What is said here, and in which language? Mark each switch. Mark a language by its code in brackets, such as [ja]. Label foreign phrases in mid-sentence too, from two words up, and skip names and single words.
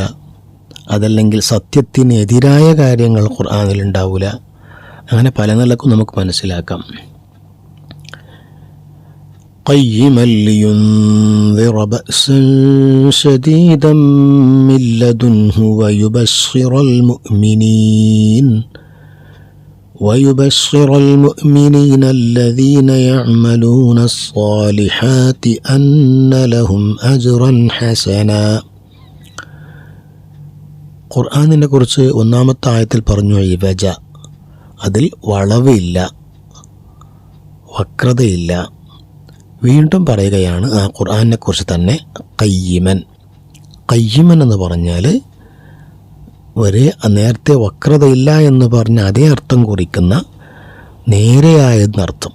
[ml] അതല്ലെങ്കിൽ സത്യത്തിനെതിരായ കാര്യങ്ങൾ ഖുർആനിലുണ്ടാവില്ല. അങ്ങനെ പല നിലക്കും നമുക്ക് മനസ്സിലാക്കാം. [ar] قيما لينذر بأسا شديدا من لدنه ويبشر المؤمنين الذين يعملون الصالحات أن لهم أجرا حسنا. [ml] ഖുർആനിനെ കുറിച്ച് ഒന്നാമത്തെ ആയത്തിൽ പറഞ്ഞു ഇവജ, അതിൽ വളവില്ല, വക്രതയില്ല. വീണ്ടും പറയുകയാണ് ആ ഖുർആനിനെ കുറിച്ച് തന്നെ, ഖയ്യിമൻ. ഖയ്യിമൻ എന്ന് പറഞ്ഞാൽ നേരത്തെ വക്രതയില്ല എന്ന് പറഞ്ഞ അതേ അർത്ഥം കുറിക്കുന്ന നേരെയായതെന്നർത്ഥം.